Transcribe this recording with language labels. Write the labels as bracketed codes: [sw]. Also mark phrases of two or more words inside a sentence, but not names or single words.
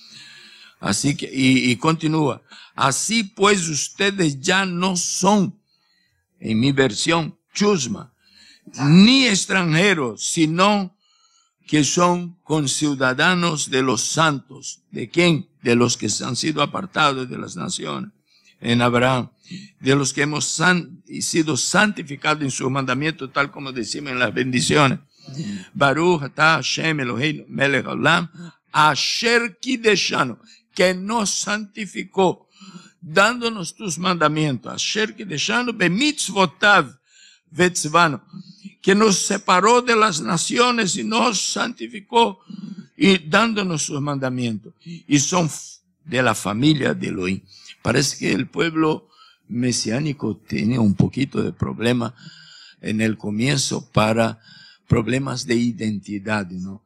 [es] Así que, y continúa, así pues ustedes ya no son, en mi versión, chusma, ni extranjeros, sino que son conciudadanos de los santos. ¿De quién? De los que han sido apartados de las naciones. En Abraham, de los que hemos sido santificados en sus mandamientos, tal como decimos en las bendiciones. [he] ברוך אתה ה' אלוהינו מלך העולם, אשר קדשנו, [es] que nos santificó, dándonos tus mandamientos. [he] אשר קדשנו במצוותיו וצונו, [es] que nos separó de las naciones y nos santificó, y dándonos sus mandamientos. Y son de la familia de Elohim. Parece que el pueblo mesiánico tenía un poquito de problema en el comienzo para problemas de identidad, ¿no?